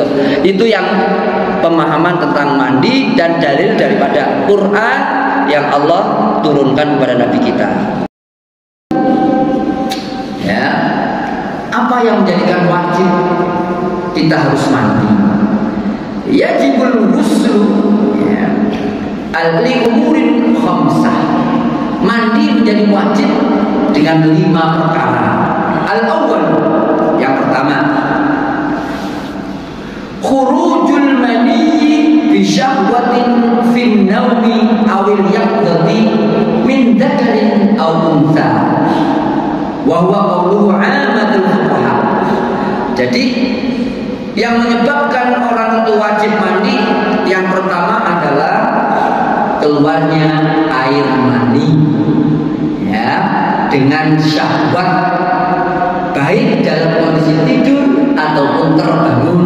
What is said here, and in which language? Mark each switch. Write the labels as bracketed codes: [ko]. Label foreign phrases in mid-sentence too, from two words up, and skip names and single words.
[id] Itu yang pemahaman tentang mandi dan dalil daripada Quran yang Allah turunkan kepada Nabi kita. Ya, apa yang menjadikan wajib kita harus mandi? [ar] يجب الغسل لأمور خمسة. [id] Mandi menjadi wajib dengan 5 perkara. Al-awwal, yang pertama, [ar] خروج المني بشهوة في النوم أو اليقظة من ذكر أو أنثى وهو قوله عامة الفقهاء. [id] Jadi yang menyebabkan orang itu wajib mandi yang pertama adalah keluarnya air mani, ya, dengan syahwat, baik dalam kondisi tidur ataupun terbangun.